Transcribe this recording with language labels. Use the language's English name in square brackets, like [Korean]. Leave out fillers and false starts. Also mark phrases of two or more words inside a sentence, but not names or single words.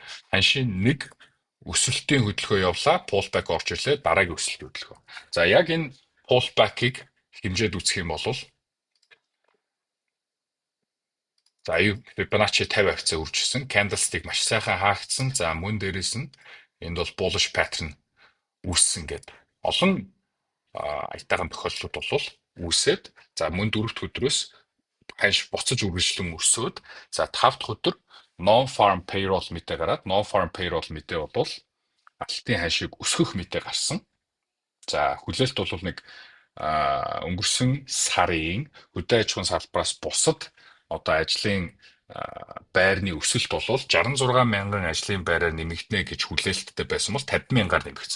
[Mongolian] Ханшийн нэг өсөлтийн хөдөлгөөн явлаа, pullback орж ирлээ, дараагийн өсөлтийн хөдөлгөөн. За яг энэ pullback-ыг хэмжээд үзэх юм бол за Fibonacci 50 хавцаа үржсэн, candlestick маш сайхан хаагдсан. За мөн дээрээс нь энд бол [English] bullish pattern [Mongolian] үүссэн гэдэг. Олон аятайхан тохиолдлууд бол үүсээд за мөн 4 дахь өдрөөс ханш буцаж үргэлжлэн өсөөд за 5 дахь өдөр [English] non-farm payroll [Mongolian] мэдээ гараад [English] non-farm payroll [Mongolian] мэдээ бол алтын ханшийг өсгөх мэдээ гарсан. За хүлээлт бол нэг өнгөрсөн сарын хөдөө аж ахуйн салбараас бусад одоо ажлын байрны өсөлт бол 66 мянган ажлын байраар нэмэгдэнэ гэж хүлээлттэй байсан бол 50 мянгаар нэмэгдсэн.